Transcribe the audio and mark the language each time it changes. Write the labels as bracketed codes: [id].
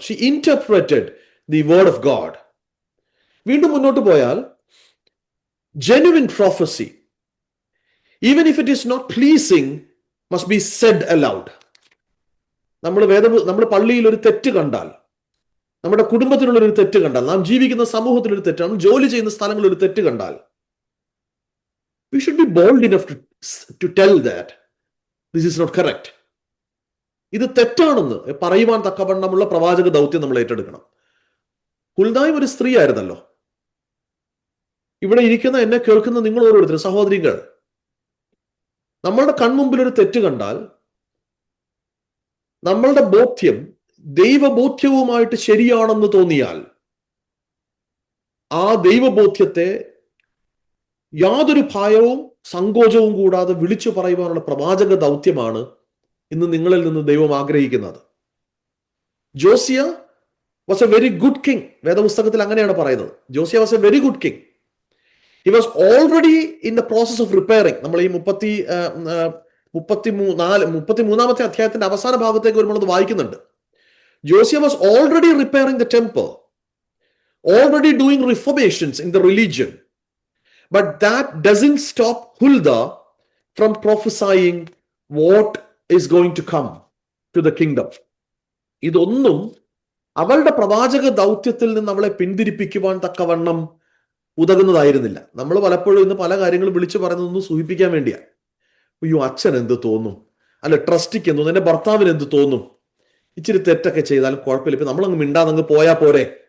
[en] She interpreted the word of God. [ml] വീണ്ടും മുന്നോട്ട് പോയാൽ [en] genuine prophecy, even if it is not pleasing, must be said aloud. [ml] നമ്മൾ പള്ളിയിൽ ഒരു തെറ്റ് കണ്ടാൽ, നമ്മുടെ കുടുംബത്തിലുള്ള ഒരു തെറ്റ് കണ്ടാൽ, നാം ജീവിക്കുന്ന സമൂഹത്തിൽ ഒരു തെറ്റ്, നാം ജോലി ചെയ്യുന്ന സ്ഥലങ്ങളിൽ ഒരു തെറ്റ് കണ്ടാൽ, [en] we should be bold enough to tell that this is not correct. [ml] ഇത് തെറ്റാണെന്ന് പറയുവാൻ തക്കവണ്ണമുള്ള പ്രവാചക ദൗത്യം നമ്മൾ ഏറ്റെടുക്കണം. ഹുൽദായും ഒരു സ്ത്രീ ആയിരുന്നല്ലോ. ഇവിടെ ഇരിക്കുന്ന, എന്നെ കേൾക്കുന്ന നിങ്ങൾ ഓരോരുത്തരും സഹോദരികൾ, നമ്മളുടെ കൺമുമ്പിൽ ഒരു തെറ്റ് കണ്ടാൽ നമ്മളുടെ ബോധ്യം ദൈവബോധ്യവുമായിട്ട് ശരിയാണെന്ന് തോന്നിയാൽ ആ ദൈവബോധ്യത്തെ യാതൊരു ഭയവും സങ്കോചവും കൂടാതെ വിളിച്ചു പറയുവാനുള്ള പ്രവാചക ദൗത്യമാണ് ഇന്ന് നിങ്ങളിൽ നിന്ന് ദൈവം ആഗ്രഹിക്കുന്നത്. [en] Josiah was a very good king. [ml] വേദപുസ്തകത്തിൽ അങ്ങനെയാണ് പറയുന്നത്. [en] Josiah was a very good king. He was already in the process of repairing. [ml] നമ്മൾ ഈ 33-ാമത്തെ അധ്യായത്തിന്റെ അവസാന ഭാഗത്തേക്ക് വരുമ്പോൾ അത് വായിക്കുന്നുണ്ട്. [en] Josiah was already repairing the temple, already doing reformations in the religion. But that doesn't stop Hulda from prophesying what is going to come to the kingdom. [ml] ഇതൊന്നും അവളുടെ പ്രവാചക ദൗത്യത്തിൽ നിന്ന് അവളെ പിന്തിരിപ്പിക്കുവാൻ തക്കവണ്ണം ഉതകുന്നതായിരുന്നില്ല. നമ്മൾ പലപ്പോഴും ഇന്ന് പല കാര്യങ്ങളും വിളിച്ചു പറയുന്നതൊന്നും സൂചിപ്പിക്കാൻ വേണ്ടിയാണ്. അയ്യോ, അച്ഛൻ എന്ത് തോന്നും, അല്ല ട്രസ്റ്റിക്ക് എന്ത് തോന്നും, എന്റെ ഭർത്താവിന് എന്ത് തോന്നും, ഇച്ചിരി തെറ്റൊക്കെ ചെയ്താലും കുഴപ്പമില്ല, ഇപ്പൊ നമ്മളങ്ങ് മിണ്ടാതങ്ങ് പോയാ പോരെ.